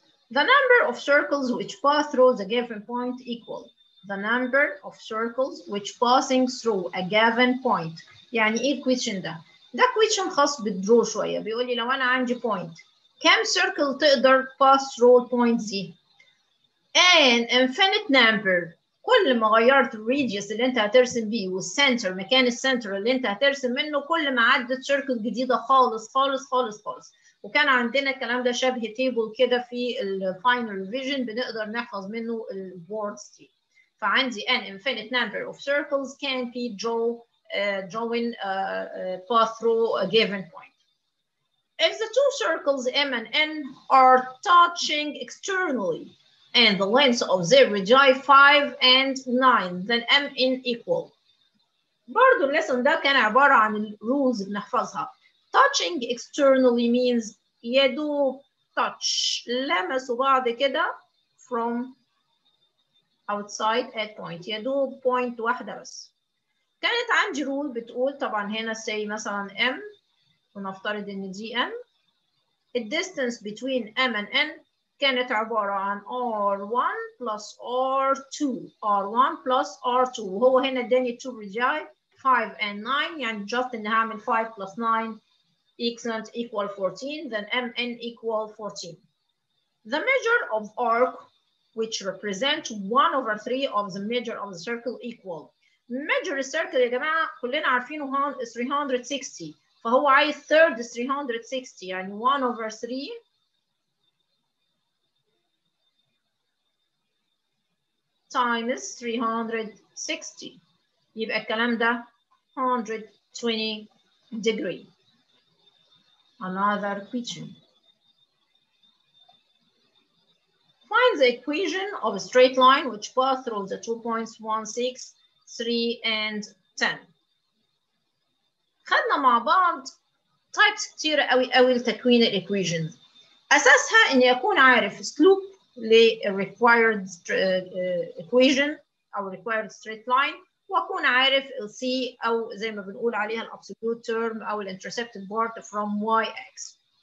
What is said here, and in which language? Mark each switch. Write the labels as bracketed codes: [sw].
[en] The number of circles which pass through the given point equal the number of circles which passing through a given point. [ar] يعني ايه الكويشن ده؟ ده كويشن خاص بالدرو شويه، بيقول لي لو انا عندي point كام circle تقدر [en] pass through [ar] البوينت دي؟ [en] an infinite number. [ar] كل ما غيرت الريديوس اللي انت هترسم بيه والسنتر مكان السنتر اللي انت هترسم منه كل ما عدت سيركل جديده خالص خالص خالص خالص. وكان عندنا الكلام ده شبه تيبل كده في الفاينل ريفيجن بنقدر نحفظ منه الوردز دي. فعندي [en] an infinite number of circles can be drawing path through a given point. If the two circles m and n are touching externally and the length of their radii 5 and 9 then mn equal. [ar] برضو الليسون ده كان عبارة عن الرولز بنحفظها. [en] Touching externally means [ar] يدوب [en] touch [ar] لمسوا بعض كده [en] from outside at point يدوب point [ar] واحدة بس. كانت عندي رول بتقول طبعا هنا say مثلا m ونفترض ان دي m. [en] The distance between m and n كانت عبارة عن R1 plus R2 R1 plus R2 [ar] وهو هنا اداني 2 رجاي [en] 5 and 9 [ar] يعني [en] just إن هعمل 5 plus 9 x length equal 14 then mn equal 14. The measure of arc which represent 1/3 of the measure of the circle equal. [ar] measure السيركل يا جماعة كلنا عارفينه 360 فهو عايز third 360 يعني 1/3 times 360 يبقى الكلام ده 120 degree. [en] Another question. Find the equation of a straight line which pass through the 2 points 1, 6, 3 and 10. [ar] خدنا مع بعض types كتيرة قوي لتكوين equation. أساسها إن يكون عارف اسلوب required equation أو required straight line وأكون عارف C أو زي ما بنقول عليها absolute term أو intercepted part from YX.